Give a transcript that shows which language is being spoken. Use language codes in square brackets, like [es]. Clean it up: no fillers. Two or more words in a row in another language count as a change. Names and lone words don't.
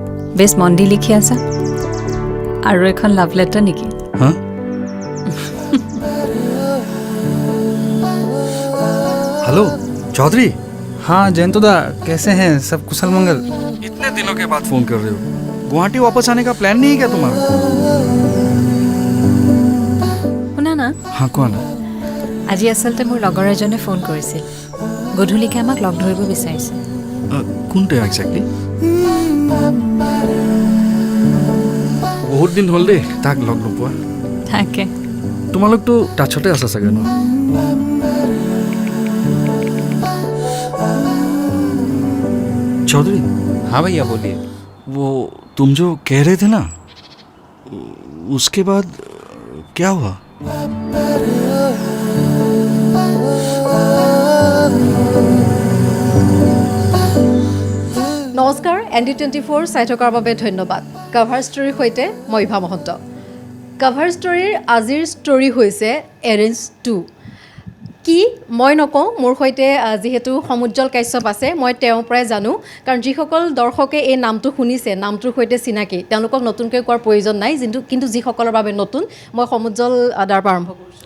[as] বেছ মন দি লিখি আছা আৰু এখন লাভ লেটাৰ নেকি [hi] हाँ हेलो चौधरी हाँ जयंतो दा कैसे हैं सब कुशल मंगल। इतने दिनों के बाद फोन कर रहे हो गुवाहाटी वापस आने का प्लान नहीं है क्या तुम्हारा [as] শুনা না [hi] हाँ कौन [as] আজি আচলতে মোৰ লগৰ এজনে ফোন কৰিছিল গধূলিকে আমাক লগ ধৰিব বিচাৰিছে কোনটা एक्जेक्टली বহুত দিন হ'ল দেই তাক লগ নোপোৱা তাকে তোমালোকতো টাচতে আছা চাগে ন चौधरी [hi] हाँ भैया बोलिए। वो तुम जो कह रहे थे ना उसके बाद क्या हुआ [as] নমস্কাৰ ND24 চাই থকাৰ বাবে ধন্যবাদ কভাৰ ষ্টৰীৰ সৈতে মই ইভা মহন্ত কভাৰ ষ্টৰীৰ আজিৰ ষ্টৰী হৈছে এৰেঞ্জ 2 কি মই নকওঁ মোৰ সৈতে যেহেতু সমুজ্জ্বল কাশ্যপ আছে মই তেওঁৰ পৰাই জানো কাৰণ যিসকল দৰ্শকে এই নামটো শুনিছে নামটোৰ সৈতে চিনাকি তেওঁলোকক নতুনকৈ কোৱাৰ প্ৰয়োজন নাই কিন্তু যিসকলৰ বাবে নতুন মই সমুজ্জ্বল আদাৰ পৰা আৰম্ভ কৰিছোঁ